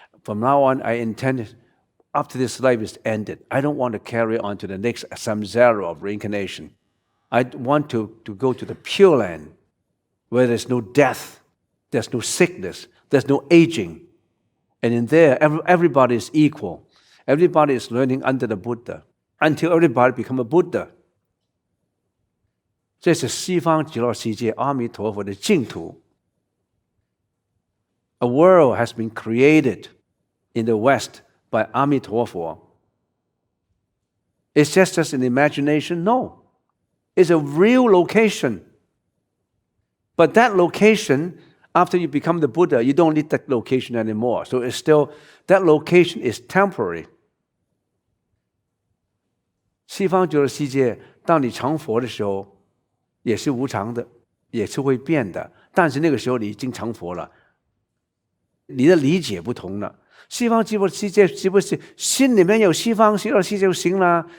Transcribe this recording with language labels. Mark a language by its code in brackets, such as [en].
[en] From now on, I intend, after this life is ended, I don't want to carry on to the next samsara of reincarnation. I want to go to the Pure Land, where there's no death, there's no sickness, there's no aging. And in there, everybody is equal. Everybody is learning under the Buddha, until everybody become a Buddha. [zh] 这是西方极乐世界阿弥陀佛的净土。 [en] A world has been created in the West by Amitabha. It's just an imagination? No. It's a real location. But that location, after you become the Buddha, you don't need that location anymore. So it's still, that location is temporary. [zh] 西方极乐世界，当你成佛的时候，也是无常的，也是会变的。但是那个时候你已经成佛了，你的理解不同了。西方极乐世界是不是心里面有西方极乐世界就行了？